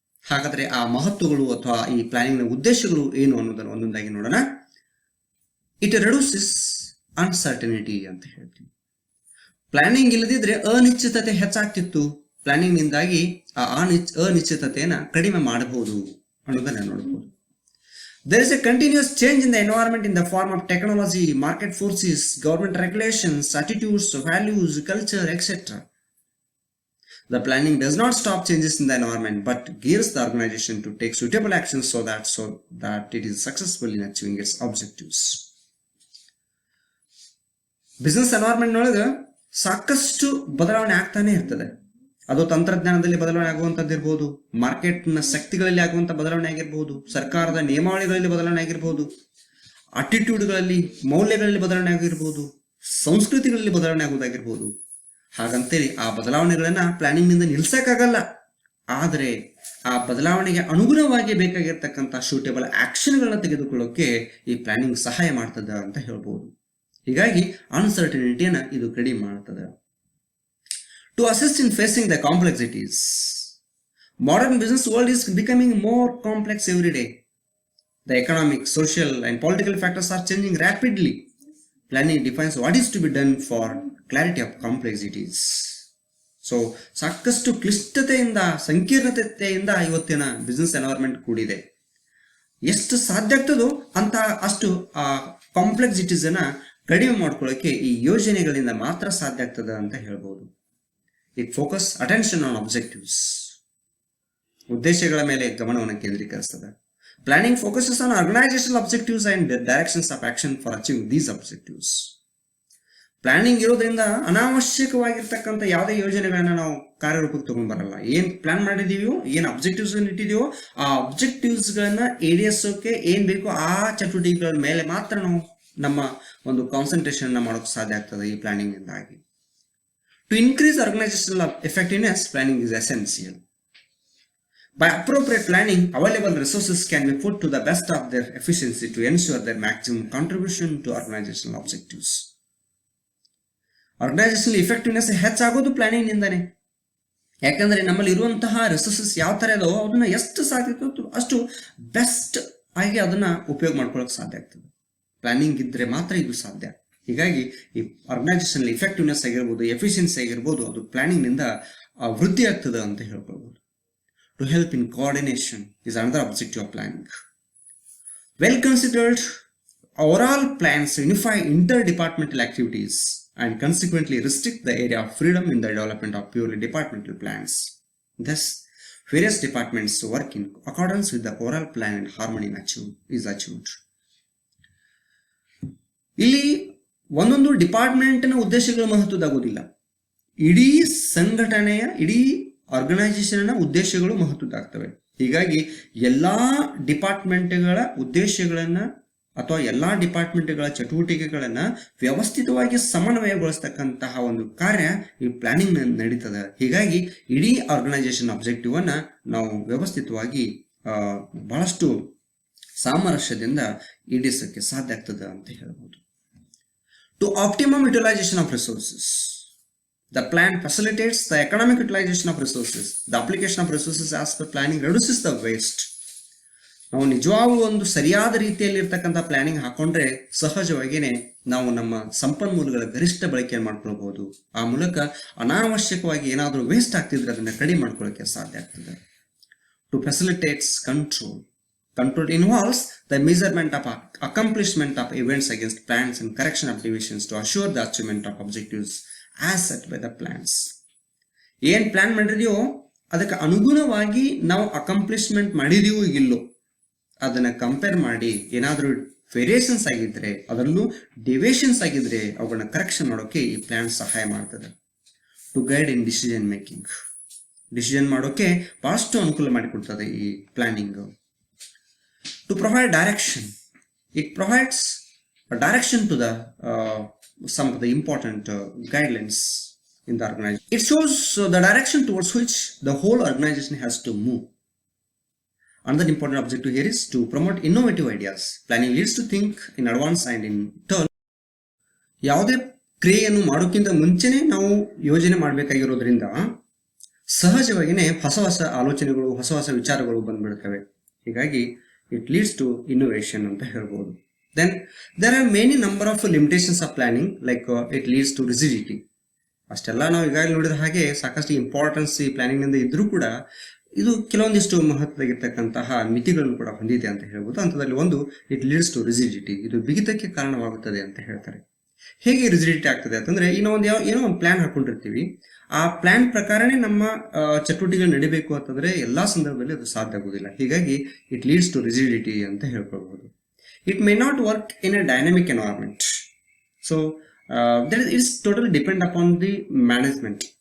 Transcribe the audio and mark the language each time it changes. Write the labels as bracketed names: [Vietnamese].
[Kannada] ಹಾಗಾದರೆ ಆ ಮಹತ್ವಗಳು ಅಥವಾ ಈ ಪ್ಲಾನಿಂಗ್ನ ಉದ್ದೇಶಗಳು ಏನು ಅನ್ನೋದನ್ನು ಒಂದೊಂದಾಗಿ ನೋಡೋಣ. [English] it reduces uncertainty [Kannada] ಅಂತ ಹೇಳ್ತೀವಿ. ಪ್ಲಾನಿಂಗ್ ಇಲ್ಲದಿದ್ರೆ ಅನಿಶ್ಚಿತತೆ ಹೆಚ್ಚಾಗ್ತಿತ್ತು. ಪ್ಲಾನಿಂಗ್ನಿಂದಾಗಿ ಆ ಅನಿಶ್ಚಿತತೆಯನ್ನು ಕಡಿಮೆ ಮಾಡಬಹುದು ಅನ್ನೋದನ್ನ ನೋಡಬಹುದು. [English] There is a continuous change in the environment in the form of technology, market forces, government regulations, attitudes, values, culture, etc. The planning does not stop changes in the environment but gears the organization to take suitable actions so that it is successful in achieving its objectives. [Kannada] Business environment ಒಳಗೆ ಸಾಕಷ್ಟು ಬದಲಾವಣೆ ಆಗ್ತಾನೆ ಇರ್ತದೆ. ಅದು ತಂತ್ರಜ್ಞಾನದಲ್ಲಿ ಬದಲಾವಣೆ ಆಗುವಂಥದ್ದು ಇರ್ಬೋದು, ಮಾರ್ಕೆಟ್ನ ಶಕ್ತಿಗಳಲ್ಲಿ ಆಗುವಂಥ ಬದಲಾವಣೆ ಆಗಿರ್ಬೋದು, ಸರ್ಕಾರದ ನಿಯಮಾವಳಿಗಳಲ್ಲಿ ಬದಲಾವಣೆ ಆಗಿರ್ಬೋದು, ಅಟಿಟ್ಯೂಡ್ಗಳಲ್ಲಿ ಮೌಲ್ಯಗಳಲ್ಲಿ ಬದಲಾವಣೆ ಆಗಿರ್ಬೋದು, ಸಂಸ್ಕೃತಿಗಳಲ್ಲಿ ಬದಲಾವಣೆ ಆಗೋದಾಗಿರ್ಬೋದು. ಹಾಗಂತೇಳಿ ಆ ಬದಲಾವಣೆಗಳನ್ನ ಪ್ಲಾನಿಂಗ್ನಿಂದ ನಿಲ್ಸಕ್ಕಾಗಲ್ಲ. ಆದರೆ ಆ ಬದಲಾವಣೆಗೆ ಅನುಗುಣವಾಗಿ ಬೇಕಾಗಿರ್ತಕ್ಕಂಥ ಸೂಟೇಬಲ್ ಆಕ್ಷನ್ಗಳನ್ನ ತೆಗೆದುಕೊಳ್ಳೋಕೆ ಈ ಪ್ಲಾನಿಂಗ್ ಸಹಾಯ ಮಾಡ್ತದ ಅಂತ ಹೇಳ್ಬೋದು. ಹೀಗಾಗಿ ಅನ್ಸರ್ಟನಿಟಿಯನ್ನು ಇದು ಕಡಿಮೆ ಮಾಡ್ತದೆ. [English] To assist in facing the complexities, modern business world is becoming more complex every day. The economic, social and political factors are changing rapidly. Planning defines what is to be done for clarity of complexities. [Kannada] So, ಸಾಕಷ್ಟು ಕ್ಲಿಷ್ಟತೆಯಿಂದ ಸಂಕೀರ್ಣತೆಯಿಂದ ಇವತ್ತಿನ business environment ಕೂಡಿದೆ. ಎಷ್ಟು ಸಾಧ್ಯ ಆಗ್ತದೋ ಅಂತ ಅಷ್ಟು ಆ complexities ಅನ್ನ ಕಡಿಮೆ ಮಾಡ್ಕೊಳ್ಳೋಕೆ ಈ ಯೋಜನೆಗಳಿಂದ ಮಾತ್ರ ಸಾಧ್ಯ ಆಗ್ತದೆ ಅಂತ ಹೇಳ್ಬೋದು. [English] It focuses attention on objectives. [Kannada] ಉದ್ದೇಶಗಳ ಮೇಲೆ ಗಮನವನ್ನು ಕೇಂದ್ರೀಕರಿಸ್ತದೆ. [English] Planning focuses on organizational objectives and directions of action for achieving these objectives. [Kannada] Planning ಇರೋದ್ರಿಂದ ಅನಾವಶ್ಯಕವಾಗಿರ್ತಕ್ಕಂಥ ಯಾವುದೇ ಯೋಜನೆಗಳನ್ನ ನಾವು ಕಾರ್ಯರೂಪಕ್ಕೆ ತಗೊಂಡ್ ಬರಲ್ಲ. ಏನ್ ಪ್ಲಾನ್ ಮಾಡಿದೀವೋ, ಏನ್ ಅಬ್ಜೆಕ್ಟಿವ್ಸ್ ಇಟ್ಟಿದೀವೋ ಆ ಅಬ್ಜೆಕ್ಟಿವ್ಸ್ ಗಳನ್ನ ಈಡೇರಿಸೋಕೆ ಏನ್ ಬೇಕೋ ಆ ಚಟುವಟಿಕೆಗಳ ಮೇಲೆ ಮಾತ್ರ ನಾವು ನಮ್ಮ ಒಂದು ಕಾನ್ಸಂಟ್ರೇಷನ್ ಮಾಡೋಕೆ ಸಾಧ್ಯ ಆಗ್ತದೆ ಈ ಪ್ಲಾನಿಂಗ್ ಇಂದಾಗಿ. [English] To increase organizational effectiveness, planning is essential. By appropriate planning, available resources can be put to the best of their efficiency to ensure their maximum contribution to organizational objectives. [Kannada] Organizational effectiveness ಹೆಚ್ಚಾಗೋದು planning ನಿಂದಾನೆ. ಯಾಕಂದ್ರೆ ನಮ್ಮಲ್ಲಿ ಇರುವಂತಹ resources ಯಾವ ತರ ಇದಾವೋ ಅದನ್ನ ಎಷ್ಟು ಸಾಧ್ಯ ಅಷ್ಟು best ಆಗಿ ಅದನ್ನ ಉಪಯೋಗ ಮಾಡ್ಕೊಳ್ಳೋಕೆ ಸಾಧ್ಯ ಆಗ್ತದೆ. ಪ್ಲಾನಿಂಗ್ ಇದ್ರೆ ಮಾತ್ರ ಇದು ಸಾಧ್ಯ. ಹೀಗಾಗಿ ಈ ಆರ್ಗನೈಸೇಷನ್ ಇಫೆಕ್ಟಿವ್ನೆಸ್ ಆಗಿರ್ಬೋದು, ಎಫಿಷಿಯನ್ಸಿ ಆಗಿರ್ಬೋದು, ಅದು ಪ್ಲಾನಿಂಗ್ ನಿಂದ ವೃದ್ಧಿ ಆಗ್ತದೆ ಅಂತ ಹೇಳ್ಕೊಳ್ಬೋದು. [English] To help in coordination is another objective of planning. Well considered overall plans unify inter departmental activities and consequently restrict the area of freedom in the development of purely departmental plans. Thus, various departments work in accordance with the overall plan and harmony is achieved. [Kannada] ಇಲ್ಲಿ ಒಂದೊಂದು ಡಿಪಾರ್ಟ್ಮೆಂಟ್ನ ಉದ್ದೇಶಗಳು ಮಹತ್ವದಾಗುವುದಿಲ್ಲ. ಇಡೀ ಸಂಘಟನೆಯ, ಇಡೀ ಆರ್ಗನೈಸೇಷನ್ನ ಉದ್ದೇಶಗಳು ಮಹತ್ವದಾಗ್ತವೆ. ಹೀಗಾಗಿ ಎಲ್ಲಾ ಡಿಪಾರ್ಟ್ಮೆಂಟ್ಗಳ ಉದ್ದೇಶಗಳನ್ನ ಅಥವಾ ಎಲ್ಲಾ ಡಿಪಾರ್ಟ್ಮೆಂಟ್ಗಳ ಚಟುವಟಿಕೆಗಳನ್ನ ವ್ಯವಸ್ಥಿತವಾಗಿ ಸಮನ್ವಯಗೊಳಿಸ್ತಕ್ಕಂತಹ ಒಂದು ಕಾರ್ಯ ಈ ಪ್ಲಾನಿಂಗ್ ನಡೀತದೆ. ಹೀಗಾಗಿ ಇಡೀ ಆರ್ಗನೈಸೇಷನ್ ಆಬ್ಜೆಕ್ಟಿವ್ ಅನ್ನ ನಾವು ವ್ಯವಸ್ಥಿತವಾಗಿ ಬಹಳಷ್ಟು ಸಾಮರಸ್ಯದಿಂದ ಈಡೇರಿಸಕ್ಕೆ ಸಾಧ್ಯ ಆಗ್ತದೆ ಅಂತ ಹೇಳ್ಬೋದು. [English] To optimum utilisation of resources, the plan facilitates the economic utilization of resources. The application of resources as per planning reduces the waste. [Kannada] ನಾವು ನಿಜವಾಗ್ಲೂ ಒಂದು ಸರಿಯಾದ ರೀತಿಯಲ್ಲಿ ಇರ್ತಕ್ಕಂಥ ಪ್ಲಾನಿಂಗ್ ಹಾಕೊಂಡ್ರೆ ಸಹಜವಾಗಿಯೇ ನಾವು ನಮ್ಮ ಸಂಪನ್ಮೂಲಗಳ ಗರಿಷ್ಠ ಬಳಕೆಯನ್ನು ಮಾಡ್ಕೊಳ್ಬಹುದು. ಆ ಮೂಲಕ ಅನಾವಶ್ಯಕವಾಗಿ ಏನಾದರೂ ವೇಸ್ಟ್ ಆಗ್ತಿದ್ರೆ ಅದನ್ನ ಕಡಿಮೆ ಮಾಡ್ಕೊಳ್ಳೋಕೆ ಸಾಧ್ಯ ಆಗ್ತದೆ. [English] To facilitates control. Control involves the measurement of accomplishment of events against plans and correction of deviations to assure the achievement of objectives as set by the plans. [Kannada] ಏನ್ ಪ್ಲಾನ್ ಮಾಡಿದೀವೋ ಅದಕ್ಕೆ ಅನುಗುಣವಾಗಿ ನಾವು ಅಕಂಪ್ಲಿಷ್ಮೆಂಟ್ ಮಾಡಿದೀವೋ ಇಲ್ಲೋ ಅದನ್ನ ಕಂಪೇರ್ ಮಾಡಿ ಏನಾದರೂ variations ಆಗಿದ್ರೆ, ಅದರಲ್ಲೂ ಡಿವಿಯೇಷನ್ಸ್ ಆಗಿದ್ರೆ ಅವುಗಳನ್ನ ಕರೆಕ್ಷನ್ ಮಾಡೋಕೆ ಈ ಪ್ಲಾನ್ ಸಹಾಯ ಮಾಡ್ತದೆ. [English] To guide in decision making. [Kannada] Decision ಮಾಡೋಕೆ ಬಹಳಷ್ಟು ಅನುಕೂಲ ಮಾಡಿಕೊಡ್ತದೆ ಈ planning. [English] To provide direction, it provides a direction to the some of the important guidelines in the organization. It shows the direction towards which the whole organization has to move. Another important objective here is to promote innovative ideas. Planning leads to think in advance and in turn [Kannada] ಯಾವುದೇ ಕ್ರಿಯೆಯನ್ನು ಮಾಡೋಕ್ಕಿಂತ ಮುಂಚೆನೆ ನಾವು ಯೋಜನೆ ಮಾಡಬೇಕಾಗಿರೋದ್ರಿಂದ ಸಹಜವಾಗಿಯೇ ಹೊಸ ಹೊಸ ಆಲೋಚನೆಗಳು, ಹೊಸ ಹೊಸ ವಿಚಾರಗಳು ಬಂದ್ಬಿಡ್ತವೆ. ಹೀಗಾಗಿ [English] it leads to innovation [Kannada] ಅಂತ ಹೇಳ್ಬೋದು. [English] Then there are many number of limitations of planning, like it leads to rigidity. [Kannada] ಅಷ್ಟೆಲ್ಲ ನಾವು ಈಗಾಗಲೇ ನೋಡಿದ ಹಾಗೆ ಸಾಕಷ್ಟು ಇಂಪಾರ್ಟೆನ್ಸ್ ಈ ಪ್ಲಾನಿಂಗ್ ನಿಂದ ಇದ್ರೂ ಕೂಡ ಇದು ಕೆಲವೊಂದಿಷ್ಟು ಮಹತ್ವದಾಗಿರ್ತಕ್ಕಂತಹ ಮಿತಿಗಳನ್ನು ಕೂಡ ಹೊಂದಿದೆ ಅಂತ ಹೇಳ್ಬೋದು. ಅಂತದಲ್ಲಿ ಒಂದು, [English] it leads to rigidity, [Kannada] ಇದು ಬಿಗಿತಕ್ಕೆ ಕಾರಣವಾಗುತ್ತದೆ ಅಂತ ಹೇಳ್ತಾರೆ. ಹೇಗೆ ರಿಜಿಡಿಟಿ ಆಗ್ತದೆ ಅಂತಂದ್ರೆ, ಏನೋ ಒಂದು ಪ್ಲಾನ್ ಹಾಕೊಂಡಿರ್ತೀವಿ, ಆ ಪ್ಲಾನ್ ಪ್ರಕಾರನೇ ನಮ್ಮ ಚಟುವಟಿಕೆಗಳು ನಡಿಬೇಕು ಅಂತಂದ್ರೆ ಎಲ್ಲಾ ಸಂದರ್ಭದಲ್ಲಿ ಅದು ಸಾಧ್ಯ ಆಗುದಿಲ್ಲ. ಹೀಗಾಗಿ [English] it leads to rigidity [Kannada] ಅಂತ ಹೇಳ್ಕೊಳ್ಬಹುದು. [English] It may not work in a dynamic environment. So that is totally depend upon the management.